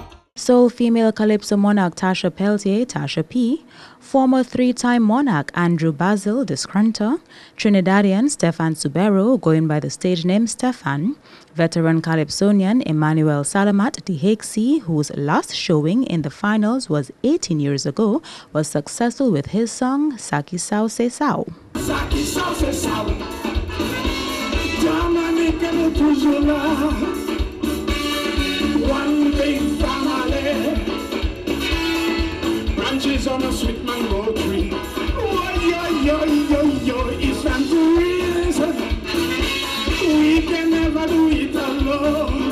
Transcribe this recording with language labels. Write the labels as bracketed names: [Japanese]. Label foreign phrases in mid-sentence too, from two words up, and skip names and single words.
[English] Sole female Calypso Monarch Tasha Peltier, Tasha P, former 3-time Monarch Andrew Basil Descrunter, Trinidadian Stefan Subero, going by the stage name Stefan, veteran Calypsonian Emmanuel Salamat Dihexi, whose last showing in the finals was 18 years ago, was successful with his song Saki Sao Se Sao. Saki Sao Se Sao, Dominica de Pujula, one big family, branches on a sweet mango tree. Oh, yo, it's time to reason. We can never do it alone.